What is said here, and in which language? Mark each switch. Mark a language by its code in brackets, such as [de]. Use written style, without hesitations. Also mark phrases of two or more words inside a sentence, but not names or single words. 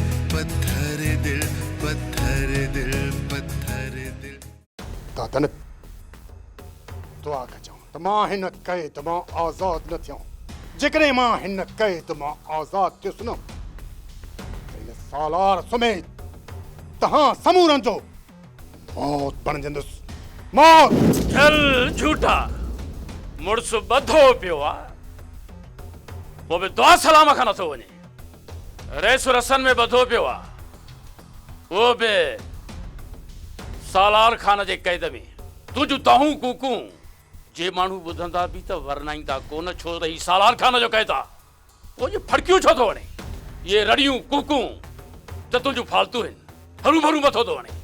[sd] पत्थर दिल पत्थर दिल पत्थर दिल दादन दुआ कजो त मां हिन कहे त मां आज़ाद न थियां जेकॾहिं मां हिन कहे त मां आज़ाद थियुसि न हिन सालार समेत तहां समूरनि जो मौत बणजंदुसि मौत। चल झूठा मुड़स बधो पियो आहे वो भी दुआ सलाम खां नथो वञे रेस रसन में बधो पियो आहे वो भी सालार खान जे कैद में तुझ तहूं कूकू जे माण्हू ॿुधंदा बि त वरनाईंदा कोन छो त ही सालार खान जो कैद आहे वो ये फड़कियूं छो थो वणे ये रड़ियूं कूकू त तुंहिंजूं फालतू आहिनि हरू भरू मथो थो वणे